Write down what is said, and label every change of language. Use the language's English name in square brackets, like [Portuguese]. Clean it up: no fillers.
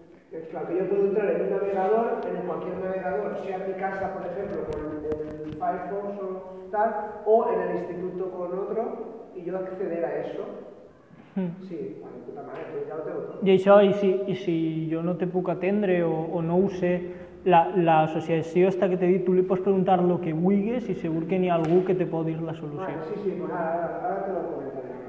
[Spanish] Que yo puedo entrar en un navegador, en cualquier navegador, sea en mi casa, por ejemplo, con el Firefox o tal, o en el instituto con otro, y yo acceder a eso. Sí, bueno, puta madre, [Catalan] ja ho tengo. I si jo no te puc atendre o no ho sé, l'associació esta que t'he dit, tu li pots preguntar el que vulguis i segur que n'hi ha algú que te pot dir la solució. [Spanish] Bueno, sí, pues ara te lo comentaré.